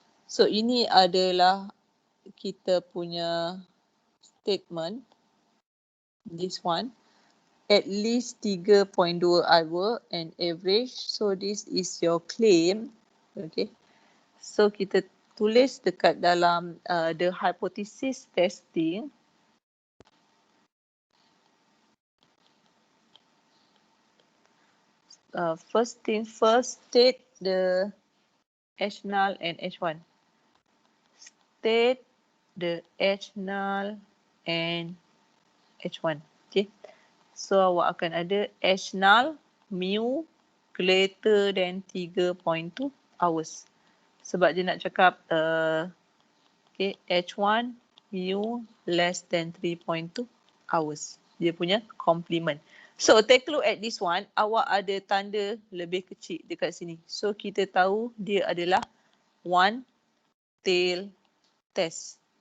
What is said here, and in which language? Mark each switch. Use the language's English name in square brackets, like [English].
[Malay] So ini adalah kita punya statement. [English] This one. At least 3.2 hour and average. So this is your claim. Okay. So [Malay] kita tulis dekat dalam [English] the hypothesis testing. First thing first, state the H0 and H1. State the H0 and H1. Okay. [Malay] So awak akan ada H0 mu [English] greater than 3.2 hours. [Malay] Sebab dia nak cakap okay, H1 mu [English] less than 3.2 hours. [Malay] Dia punya complement. [English] So take a look at this one. [Malay] Awak ada tanda lebih kecil dekat sini. So kita tahu dia adalah one tail test.